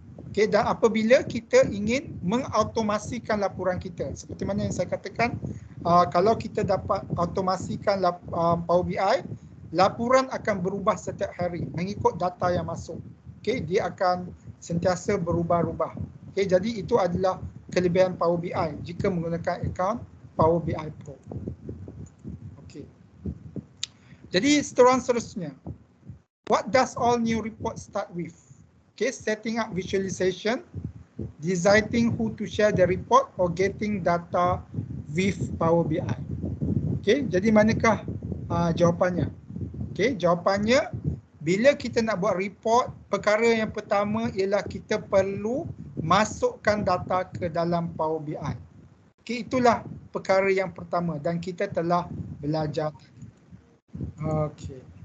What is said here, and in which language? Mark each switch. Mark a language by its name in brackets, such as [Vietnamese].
[Malay] Okay. Dan apabila kita ingin mengautomasikan laporan kita, seperti mana yang saya katakan, kalau kita dapat automasikan Power BI, laporan akan berubah setiap hari mengikut data yang masuk. Okay, dia akan sentiasa berubah-ubah. Okay, jadi itu adalah kelebihan Power BI jika menggunakan akaun Power BI Pro. Okay. Jadi seterusnya, [English] what does all new report start with? Okay, setting up visualization, deciding who to share the report, or getting data with Power BI. [Malay] Okay, jadi manakah jawapannya? Okay, jawapannya, bila kita nak buat report, perkara yang pertama ialah kita perlu masukkan data ke dalam Power BI. Okay, itulah perkara yang pertama dan kita telah belajar. Okay.